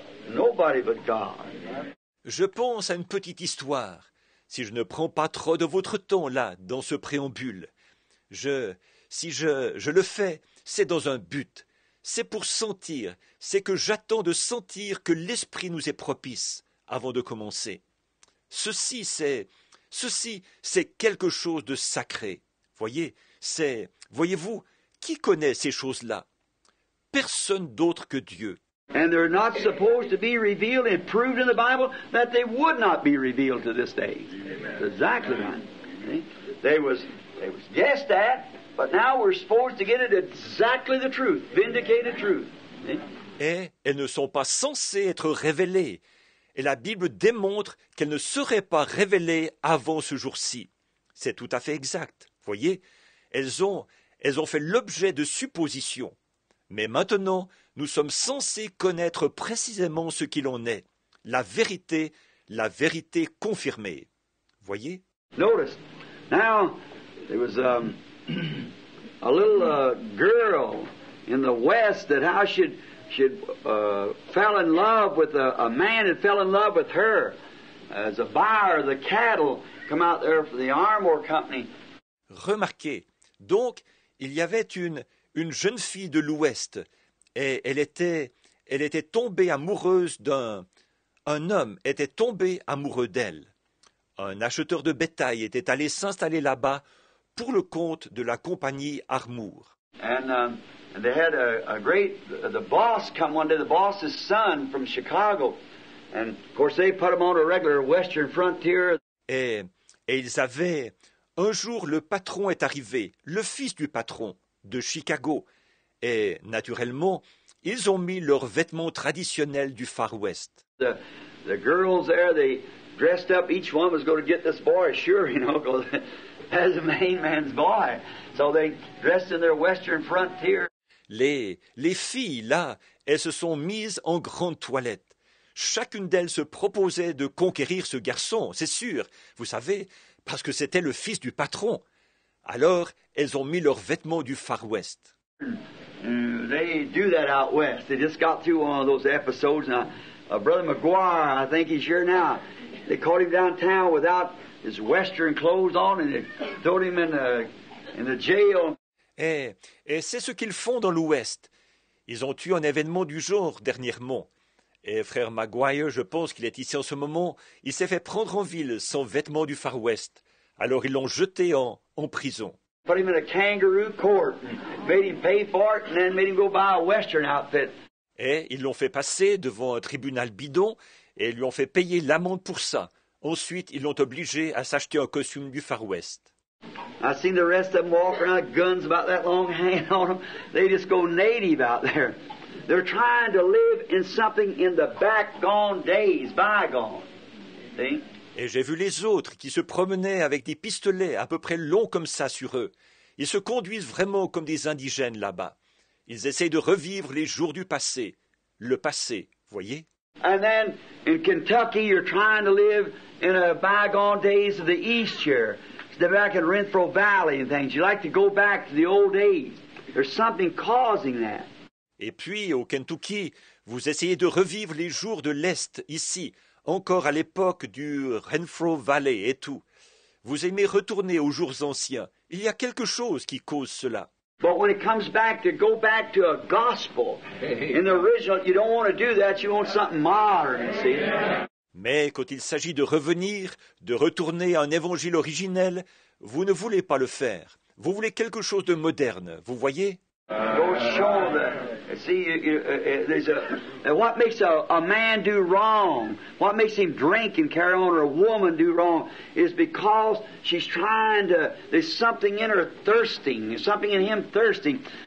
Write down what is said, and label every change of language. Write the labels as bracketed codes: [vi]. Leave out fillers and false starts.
[en] Nobody but God. [fr] Je pense à une petite histoire. Si je ne prends pas trop de votre temps là, dans ce préambule, si je le fais, c'est dans un but. c'est pour sentir, c'est que j'attends de sentir que l'Esprit nous est propice avant de commencer. Ceci, c'est quelque chose de sacré. Voyez-vous, qui connaît ces choses-là? Personne d'autre que Dieu. [en] And they're not supposed to be revealed and proved in the Bible that they would not be revealed to this day. That's exactly right. See? They was guessed at, but now we're supposed to get it exactly the truth, vindicated truth. See? [fr] Et elles ne sont pas censées être révélées. Et la Bible démontre qu'elles ne seraient pas révélées avant ce jour-ci. C'est tout à fait exact. Voyez, elles ont fait l'objet de suppositions. Mais maintenant, nous sommes censés connaître précisément ce qu'il en est. La vérité confirmée. Voyez? [en] Notice, now, there was a little girl in the West that how she fell in love with a man that fell in love with her as a buyer of the cattle come out there for the Armour Company. [fr] Remarquez, donc, il y avait une jeune fille de l'Ouest, et elle était tombée amoureuse un homme était tombé amoureux d'elle. Un acheteur de bétail était allé s'installer là-bas pour le compte de la compagnie Armour. [en] And they had the boss come one day, the boss's son from Chicago, and of course they put him on a regular Western frontier. [fr] Et ils avaient, un jour le patron est arrivé, le fils du patron de Chicago, et naturellement, ils ont mis leurs vêtements traditionnels du Far West. [en] The girls there, they dressed up, each one was going to get this boy, sure, because as a main man's boy. So they dressed in their Western frontier. [fr] Les filles, là, elles se sont mises en grande toilette. Chacune d'elles se proposait de conquérir ce garçon, c'est sûr, vous savez, parce que c'était le fils du patron. Alors, elles ont mis leurs vêtements du Far West. [en] They do that out west. They just got through one of those episodes. Now, Brother McGuire, I think he's here now. They caught him downtown without his Western clothes on, and they threw him in the jail. [fr] Et c'est ce qu'ils font dans l'Ouest. Ils ont eu un événement du genre dernièrement. Et frère Maguire, je pense qu'il est ici en ce moment, il s'est fait prendre en ville sans vêtements du Far West. Alors ils l'ont jeté en prison. [en] Put him in a kangaroo court and made him pay for it and then made him go buy a Western outfit. [fr] Et ils l'ont fait passer devant un tribunal bidon et ils lui ont fait payer l'amende pour ça. Ensuite, ils l'ont obligé à s'acheter un costume du Far West. [en] I've seen the rest of them walk around with guns about that long hanging on them. They just go native out there. They're trying to live in something in the bygone days. See? [fr] Et j'ai vu les autres qui se promenaient avec des pistolets à peu près longs comme ça sur eux. Ils se conduisent vraiment comme des indigènes là-bas. Ils essayent de revivre les jours du passé. Le passé, voyez? [en] And then in Kentucky, you're trying to live in a bygone days of the East here. They're back in Renfro Valley and things. You like to go back to the old days. There's something causing that. [fr] Et puis, au Kentucky, vous essayez de revivre les jours de l'Est, ici, encore à l'époque du Renfro Valley et tout. Vous aimez retourner aux jours anciens. Il y a quelque chose qui cause cela. [en] But when it comes back to go back to a gospel, in the original, you don't want to do that. You want something modern, you see. [fr] Mais quand il s'agit de revenir, de retourner à un évangile originel, vous ne voulez pas le faire. Vous voulez quelque chose de moderne, vous voyez? [en] What makes a man do wrong, what makes him drink and carry on, or a woman do wrong, is because she's trying to, there's something in her thirsting, there's something in him thirsting.